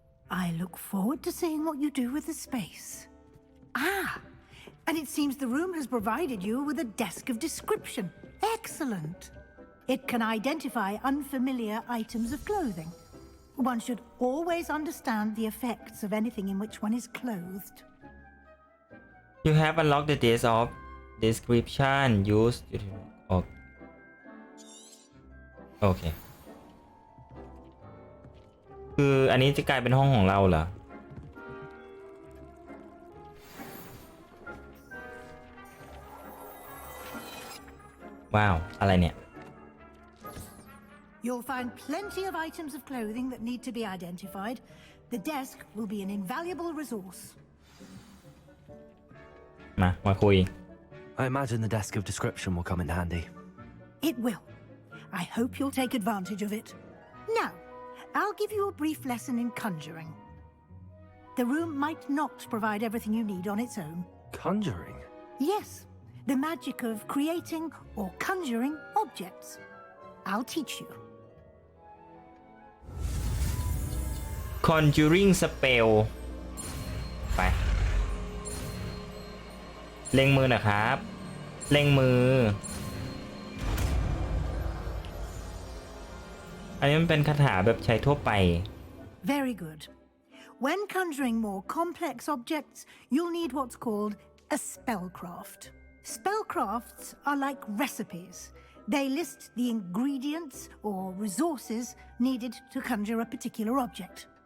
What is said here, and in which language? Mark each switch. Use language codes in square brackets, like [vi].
[en] I look forward to seeing what you do with the space. Ah, and it seems the room has provided you with a desk of description. Excellent. It can identify unfamiliar items of clothing. One should always understand the effects of anything in which one is clothed. You have unlocked the desk of description used to [th] โอเค คืออันนี้จะกลายเป็นห้องของเราเหรอ ว้าว อะไรเนี่ย [en] You'll find plenty of items of clothing that need to be identified. The desk will be an invaluable resource. [th] มาคุย [en] I imagine the desk of description will come in handy. It will. I hope you'll take advantage of it. Now, I'll give you a brief lesson in conjuring. The room might not provide everything you need on its own. Conjuring? Yes, the magic of creating or conjuring objects. I'll teach you. [th] Conjuring spell ไป เล็งมือนะครับ เล็งมือ อันนี้มันเป็นคาถาแบบใช้ทั่วไป [en] Very good. When conjuring more complex objects, you'll need what's called a spellcraft. Spellcrafts are like recipes. They list the ingredients or resources needed to conjure a particular object.